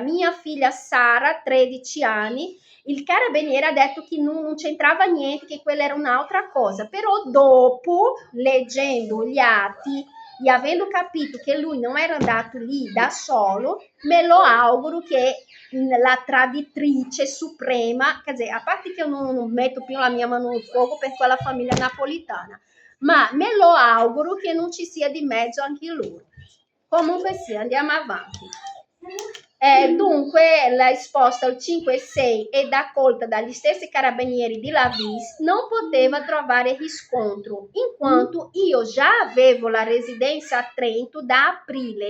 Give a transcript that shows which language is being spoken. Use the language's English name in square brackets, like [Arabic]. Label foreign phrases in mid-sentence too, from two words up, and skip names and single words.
[Italian] mia figlia Sara, 13 anni, il carabiniere ha detto che non c'entrava niente, che quella era un'altra cosa, però dopo, leggendo gli atti e avendo capito che lui non era andato lì da solo, me lo auguro che la traditrice suprema, [Portuguese] quer dizer, [Italian] a parte che io non metto più la mia mano nel fuoco per quella famiglia napolitana, ma me lo auguro che non ci sia di mezzo anche loro. Comunque sia, andiamo avanti. Dunque la risposta al 5 e 6 ed accolta dagli stessi carabinieri di Lavis non poteva trovare riscontro, in quanto io già avevo la residenza a Trento da aprile.